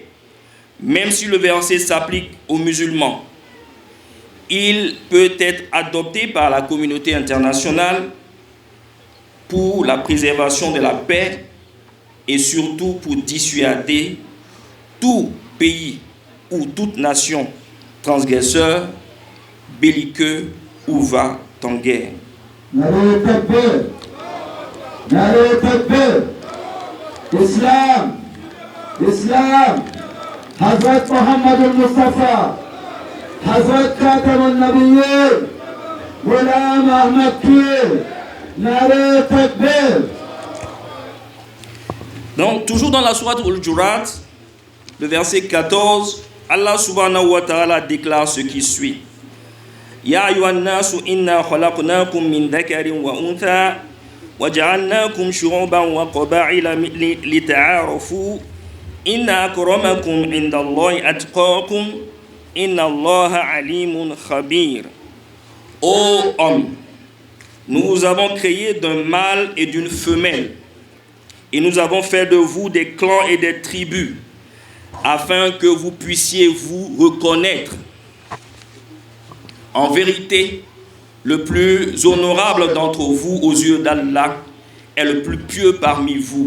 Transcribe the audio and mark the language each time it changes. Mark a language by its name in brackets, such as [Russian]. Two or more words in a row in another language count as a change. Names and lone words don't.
[French] Même si le verset s'applique aux musulmans, il peut être adopté par la communauté internationale pour la préservation de la paix et surtout pour dissuader tout pays ou toute nation transgresseur, belliqueux ou va en guerre. [Urdu] اسلام، اسلام، حضرت محمد المصطفیٰ، حضرت خاتم النبیین، غلام احمد کی، نعرۂ تکبیر. [French] Donc, toujours dans la sourate Al-Jurat, le verset 14, Allah [Arabic] سبحانه وتعالى [French] déclare ce qui suit. [Arabic] يَا أَيُّهَا النَّاسُ إِنَّا خَلَقْنَاكُم مِّن ذَكَرٍ وَأُنثَىٰ وَجَعَلْنَاكُمْ شُعُوبًا وَقَبَائِلَ لِتَعَارَفُوا إِنَّ أَكْرَمَكُمْ عِندَ اللَّهِ أَتْقَاكُمْ إِنَّ اللَّهَ عَلِيمٌ خَبِيرٌ. [French] Ô homme, nous vous avons créé d'un mâle et d'une femelle, et nous avons fait de vous des clans et des tribus, afin que vous puissiez vous reconnaître. En vérité, le plus honorable d'entre vous aux yeux d'Allah est le plus pieux parmi vous.